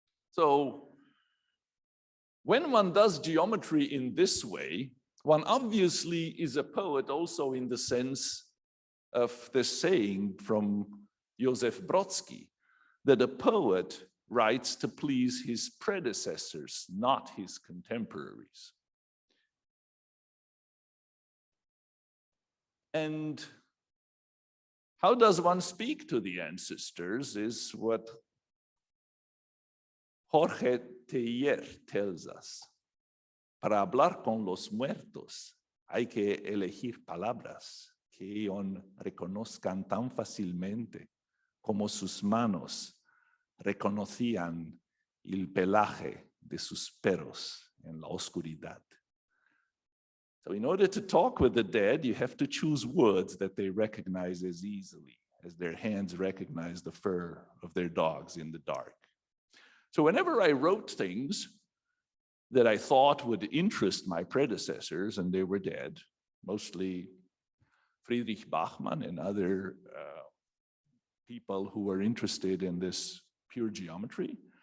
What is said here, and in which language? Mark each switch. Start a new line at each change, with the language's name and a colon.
English: So when one does geometry in this way, one obviously is a poet also in the sense of the saying from Joseph Brodsky, that a poet writes to please his predecessors, not his contemporaries. And how does one speak to the ancestors is what Jorge Teillier tells us.
Spanish: Para hablar con los muertos hay que elegir palabras que ellos reconozcan tan fácilmente como sus manos reconocían el pelaje de sus perros en la oscuridad.
English: So in order to talk with the dead, you have to choose words that they recognize as easily as their hands recognize the fur of their dogs in the dark. So whenever I wrote things that I thought would interest my predecessors, and they were dead, mostly Friedrich Bachmann and other people who were interested in this pure geometry.